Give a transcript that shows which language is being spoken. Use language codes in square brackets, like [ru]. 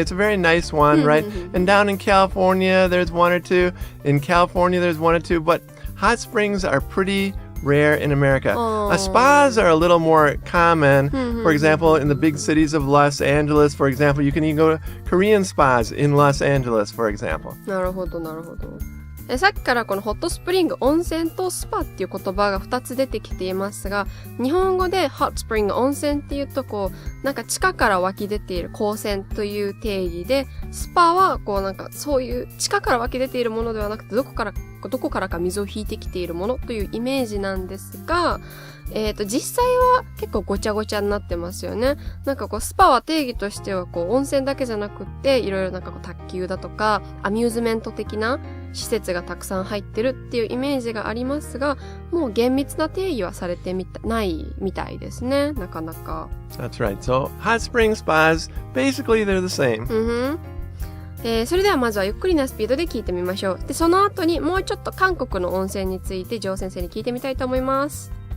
[en] It's a very nice one, right? And down in California, there's one or two. In California, there's one or two. But hot springs are pretty rare in America. Spas are a little more common. For example, in the big cities of Los Angeles, for example, you can even go to Korean spas in Los Angeles, for example. [ja] なるほど、なるほど。さっきからこのホットスプリング、温泉とスパっていう言葉が2つ出てきていますが、日本語でホットスプリング、温泉っていうとこう、なんか地下から湧き出ている光泉という定義で、スパはこうなんかそういう地下から湧き出ているものではなくて、どこからか水を引いてきているものというイメージなんですが、実際は結構ごちゃごちゃになってますよね。なんかこうスパは定義としてはこう温泉だけじゃなくっていろいろなんかこう卓球だとかアミューズメント的な施設がたくさん入ってるっていうイメージがありますが、もう厳密な定義はされてないみたいですね。なかなか。 [en] That's right. So hot spring spas, basically they're the same. [ja] それではまずはゆっくりなスピードで聞いてみましょう。で、その後にもうちょっと韓国の温泉についてジョー先生に聞いてみたいと思います。